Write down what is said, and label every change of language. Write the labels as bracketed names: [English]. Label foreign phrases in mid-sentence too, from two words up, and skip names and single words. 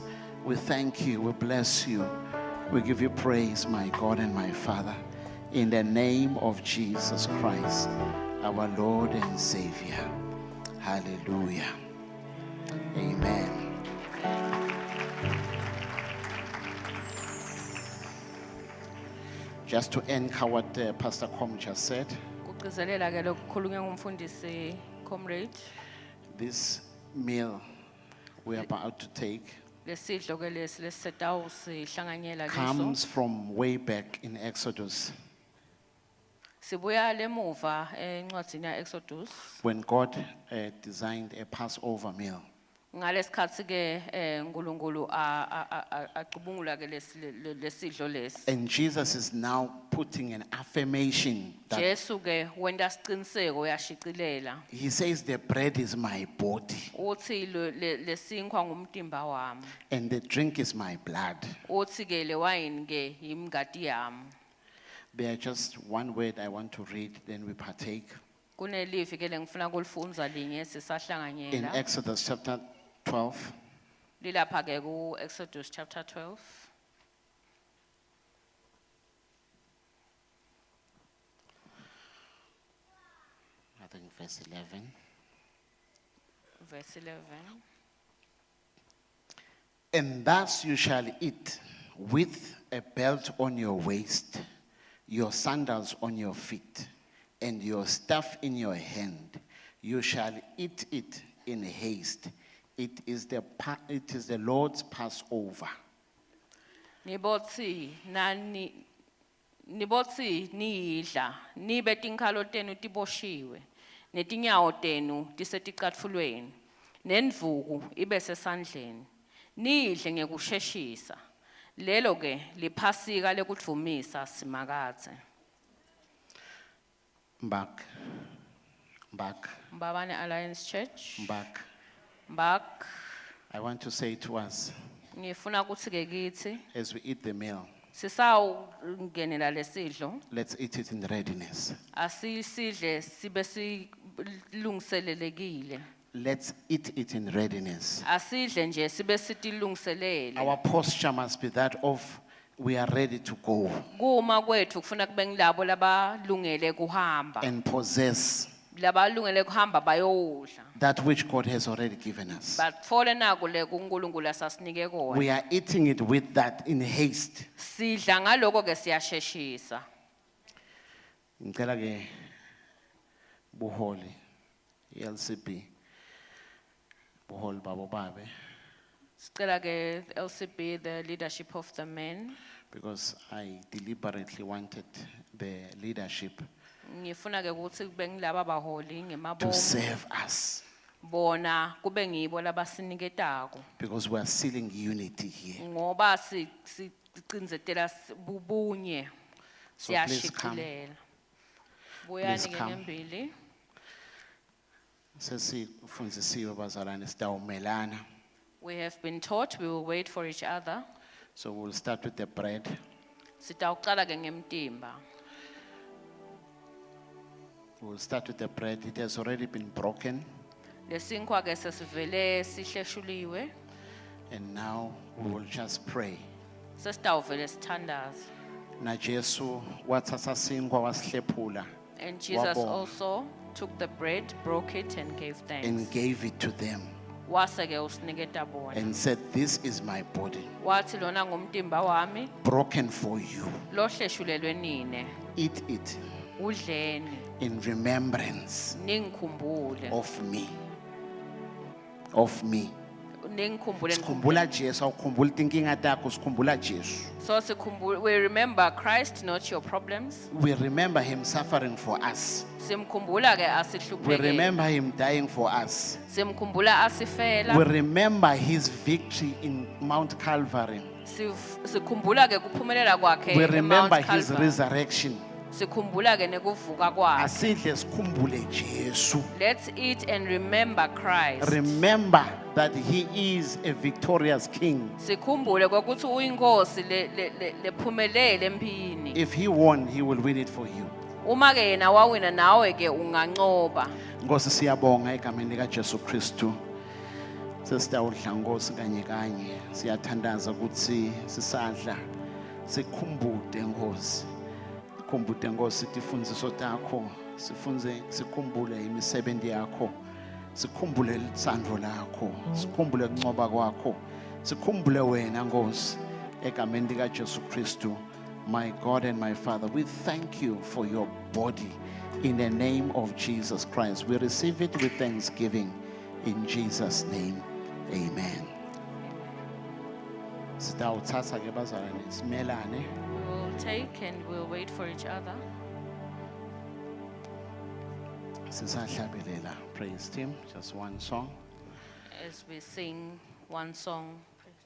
[English] We thank you, we bless you, we give you praise, my God and my Father, in the name of Jesus Christ, our Lord and Savior. Hallelujah. Amen. Just to anchor what Pastor Com just said, [Swati] Kugcizelela ke lokhu kukhulunywa ngumfundisi Comrade. [English] this meal we are about to take [Swati] Lesidlo ke lesi lesitawusihlanganyela kiso. [English] comes from way back in Exodus, [Swati] Sibuya lemuva encwadzini yaExodus. [English] when God designed a Passover meal. [Swati] Ngalesikhathi ke uNkulunkulu acubungula ke lesidlo lesi. [English] And Jesus is now putting an affirmation that [Swati] Jesu ke wenta siciniseko uyashicilela. [English] he says, the bread is my body [Swati] Uthi lesinkwa ngumtimba wami. [English] and the drink is my blood. [Swati] Uthi ke lewayini ke yimgadi yami. [English] There are just one word I want to read, then we partake. [Swati] Kunelivi ke lengifuna kulifundza linye [English] In [Swati] sisahlanganyela. [English] Exodus chapter 12, [Swati] Lilapha ke ku-Exodus chapter 12. [English] I think verse 11. Verse 11. And thus you shall eat with a belt on your waist, your sandals on your feet, and your staff in your hand. You shall eat it in haste. It is the Lord's Passover. [Swati] Nibotsi niyidla nibe tinkhalo tenu tiboshiwe netinyawo tenu tiseticatfulweni nendvuku ibe sesandleni nidle ngekusheshisa lelo ke liphasika lekudvumisa simakathe. [English] Back. Mbabane Alliance Church. Back. I want to say to us, [Swati] Ngifuna kutsi ke kithi [English] as we eat the meal, [Swati] sisawungenela lesidlo [English] let's eat it in readiness. [Swati] asisidle sibe silungiselelekile. [English] Let's eat it in readiness. [Swati] Asidle nje sibe sitilungiselele. [English] Our posture must be that of we are ready to go [Swati] Kuma kwethu kufuna kube ngilabo labalungele kuhamba. [English] and possess [Swati] Labalungele kuhamba bayodla. [English] that which God has already given us. [Swati] Batfole nako le kuNkulunkulu asasinike kona. [English] We are eating it with that in haste. [Swati] Sidla ngaloko ke siyasheshisa. Ngicela ke buholi LCB buholi babo babe, Sicela ke LCB, [English] the leadership of the men. because I deliberately wanted the leadership [Swati] Ngifuna ke ukuthi kube ngilaba baholi [English] to [Swati] ngemabomu. [English] serve us, [Swati] Bona kube ngibo labasiniketako [English] because we are sealing unity here. [Swati] ngoba sicinzetela bubunye [English] So please come. [Swati] siyashicilela. Buyani [English] Please [Swati] ke [English] come. [Swati] ngembili. Sesifundisiwe bazalwane sitawumelana. [English] We have been taught we will wait for each other. So we'll start with the bread. Sitawuqala ke ngemtimba. We'll start with the bread. It has already been broken. [Swati] Lesinkwa ke sesivele sihleshuliwe. [English] And now we will just pray. [Swati] Sesitawuvele sithandaza. Na Jesu wathatha sinkwa wasihlephula [English] And Jesus [Swati] Wabonga. [English] also took the bread, broke it, and gave thanks. and gave it to them [Swati] Wase-ke usiniketa bona. [English] and said, "This is my body, [Swati] Wathi lona ngumtimba wami, [English] broken for you. [Swati] lohleshulelwe nine. [English] Eat it [Swati] Udleni, [English] in remembrance [Swati] ningikhumbule. [English] of me." Of me. [Swati] Ningikhumbule. Sikhumbula Jesu, awukhumbuli tinkinga takho, sikhumbula Jesu. [English] So we remember Christ, not your problems. We remember him suffering for us. [Swati] Simkhumbula ke [English] We [Swati] asihlupheke. [English] remember him dying for us. [Swati] Simkhumbula [English] We [Swati] asifela. [English] remember his victory in Mount Calvary. [Swati] Sikhumbula ke kuphumelela kwakhe [English] We [Swati] eMount [English] remember his Calvary. resurrection. [Swati] Sikhumbula ke nekuvuka kwakhe. Asidle sikhumbule Jesu. [English] Let's eat and remember Christ. Remember that he is a victorious king. [Swati] Sikhumbule ukuthi uyinkosi lephumelele empini. [English] If he won, he will win it for you. [Swati] Uma ke yena wawina nawe ke ungancoba. Nkosi siyabonga egameni lika Jesu Kristu. Sesitawudla Nkosi kanye kanye. Siyathandaza ukuthi sisadla sikhumbude Nkosi. Sikhumbude Nkosi tifundziso takho. Sikhumbule imisebenzi yakho. Sikhumbule isandlo lakho. Sikhumbule ukuncoba kwakho. Sikhumbule wena Nkosi egameni lika Jesu Kristu. [English] My God and my Father, we thank you for your body in the name of Jesus Christ. We receive it with thanksgiving in Jesus' name. Amen. [Swati] Sitawuthatha ke bazalwane simelane. [English] We will take and we'll wait for each other. [Swati] Sisahlabelela [English] praise team, just one song. As we sing one song.